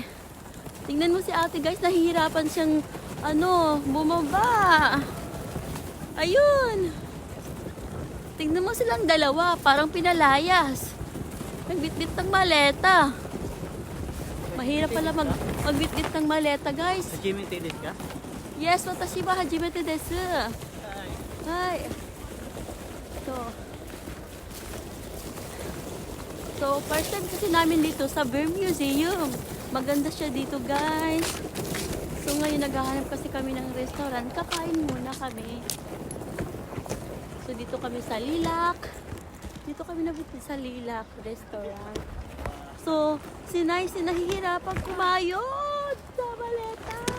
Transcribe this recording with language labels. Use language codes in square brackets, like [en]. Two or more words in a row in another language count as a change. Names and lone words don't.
[tl] Tignan mo si ate guys, nahihirapan siyang bumaba. Ayun. Tignan mo silang dalawa, parang pinalayas. Nagbitbit ng maleta. Mahirap pala magbitbit ng maleta guys. [ja] 初めてですか? Yes, 私は初めてです. [tl] Hi. So, [en] first time [tl] kasi namin dito sa Beer Museum. Maganda siya dito, guys. So, ngayon naghahanap kasi kami ng restaurant. Kakain muna kami. So, dito kami sa Lilac. Dito kami nabukid sa Lilac Restaurant. So, si Nice nahihirapan kumayod sa maleta.